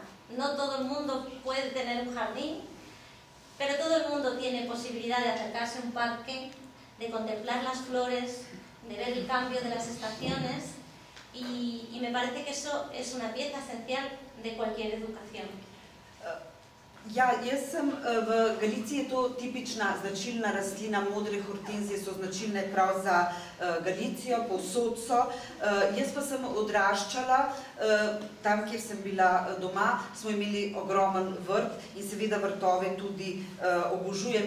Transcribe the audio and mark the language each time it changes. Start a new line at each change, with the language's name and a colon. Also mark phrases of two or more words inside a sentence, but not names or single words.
Spanish: No todo el mundo puede tener un jardín, pero todo el mundo tiene posibilidad de acercarse a un parque, de contemplar las flores, de ver el cambio de las estaciones, y me parece que eso es una pieza esencial de cualquier educación.
Slovenian: Ja, jaz sem v Galiciji, je to tipična, značilna rastlina, modre hortenzije so značilne prav za Galicijo, povsod so. Jaz pa sem odraščala, tam, kjer sem bila doma, smo imeli ogromen vrt in seveda vrtove tudi obožujem.